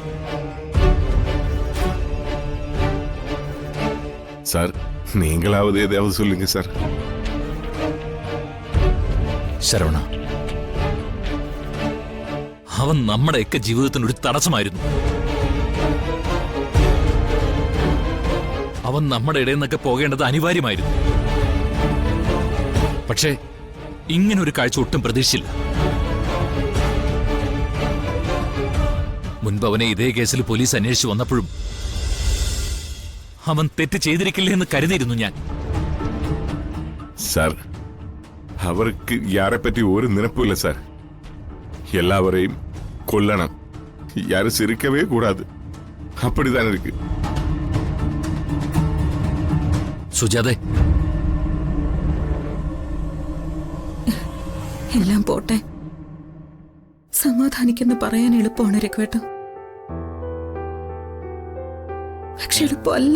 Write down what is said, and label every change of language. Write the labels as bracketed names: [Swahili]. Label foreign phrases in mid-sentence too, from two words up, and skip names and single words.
[Tamil] சார், நீங்களாவது ஏதாவது சொல்லுங்க சார். [Malayalam] ശരവണ, അവൻ നമ്മുടെയൊക്കെ ജീവിതത്തിന് ഒരു തടസ്സമായിരുന്നു. അവൻ നമ്മുടെ ഇടയിൽ നിന്നൊക്കെ പോകേണ്ടത് അനിവാര്യമായിരുന്നു. പക്ഷേ ഇങ്ങനൊരു കാഴ്ച ഒട്ടും പ്രതീക്ഷിച്ചില്ല. മുൻപ് അവനെ ഇതേ കേസിൽ പോലീസ് അന്വേഷിച്ചു വന്നപ്പോഴും അവൻ തെറ്റ് ചെയ്തിരിക്കില്ല എന്ന് കരുതിയിരുന്നു ഞാൻ. [Tamil] സാർ, അവർക്ക് யாரைப்பற்றி ஒரு நினைப்பும் இல்லை சார். எல்லாவரையும் கொல்லணும், யாரும் சிரிக்கவே கூடாது, அப்படிதான் இருக்கு. [Malayalam] സുജാതെ, എല്ലാം പോട്ടെ, സമാധാനിക്കെന്ന് പറയാൻ എളുപ്പമാണ് രഘുവേട്ട. പക്ഷെ എളുപ്പമല്ല.